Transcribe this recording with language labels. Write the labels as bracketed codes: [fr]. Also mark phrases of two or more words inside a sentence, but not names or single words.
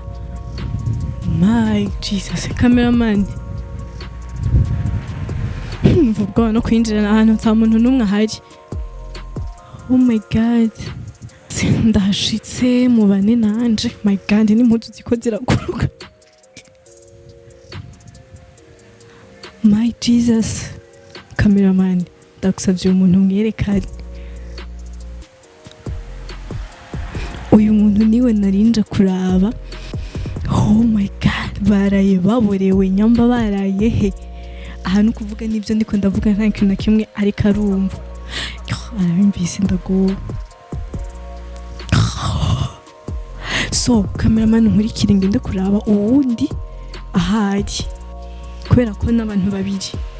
[en] My Jesus [rn] cameraman mvuga no kwinjira ahantu nta muntu numwe ahari. [en] Oh my god [rn] ndashitse mu bane nanje [en] my god [rn] n'impuzu ziko ziraguruka. [en] My Jesus [rn] cameraman ndagusavye umuntu mwerekane uyu muntu niwe narinje kuraba. [en] Oh my god [rn] baraye baborewe nyamba baraye he ahantu kuvuga nibyo ndiko ndavuga nta kintu na kimwe ariko arumva arabimvise ndago. So cameraman nkurikira ngende kuraba uwundi ahari kubera ko n'abantu babiri.